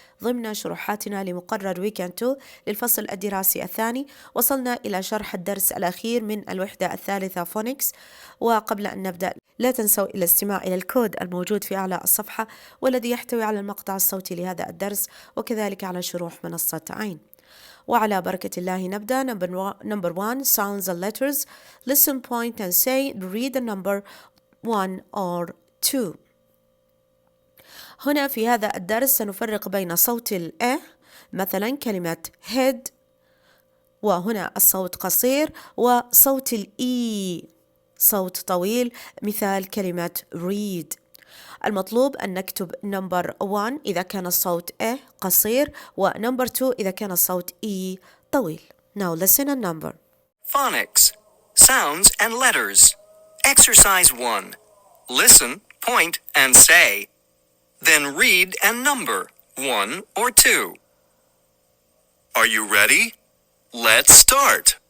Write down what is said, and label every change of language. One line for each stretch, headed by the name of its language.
Arabic: ضمن شروحاتنا لمقرر ويكند 2 للفصل الدراسي الثاني، وصلنا إلى شرح الدرس الأخير من الوحدة الثالثة فونكس. وقبل أن نبدأ لا تنسوا الاستماع إلى الكود الموجود في أعلى الصفحة والذي يحتوي على المقطع الصوتي لهذا الدرس، وكذلك على شروح منصة عين. وعلى بركة الله نبدأ.
English: number 1 sounds and letters. Listen, point and say read the number 1 or 2.
Arabic: هنا في هذا الدرس سنفرق بين صوت ال مثلا كلمة head، وهنا الصوت قصير، وصوت الإي صوت طويل، مثال كلمة read. المطلوب أن نكتب number 1 إذا كان الصوت قصير، و number 2 إذا كان الصوت طويل.
English: Now listen and number. Phonics, sounds and letters. Exercise 1. Listen, point, and say. Then read and number 1 or 2. Are you ready? Let's start.